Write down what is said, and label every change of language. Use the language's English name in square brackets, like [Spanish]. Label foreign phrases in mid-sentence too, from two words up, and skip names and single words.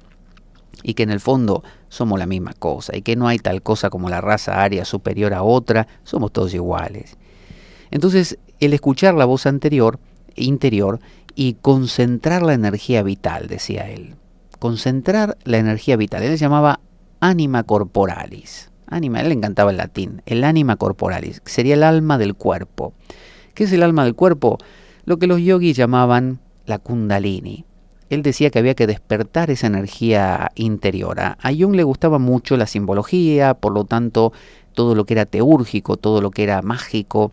[Spanish] Y que en el fondo somos la misma cosa, y que no hay tal cosa como la raza aria superior a otra, somos todos iguales. Entonces, el escuchar la voz interior, y concentrar la energía vital, decía él. Concentrar la energía vital. Él le llamaba [Latin] anima corporalis. [Spanish] Anima, a él le encantaba el latín. El [Latin] anima corporalis, [Spanish] que sería el alma del cuerpo. ¿Qué es el alma del cuerpo? Lo que los yogis llamaban la kundalini. Él decía que había que despertar esa energía interior. A Jung le gustaba mucho la simbología, por lo tanto, todo lo que era teúrgico, todo lo que era mágico.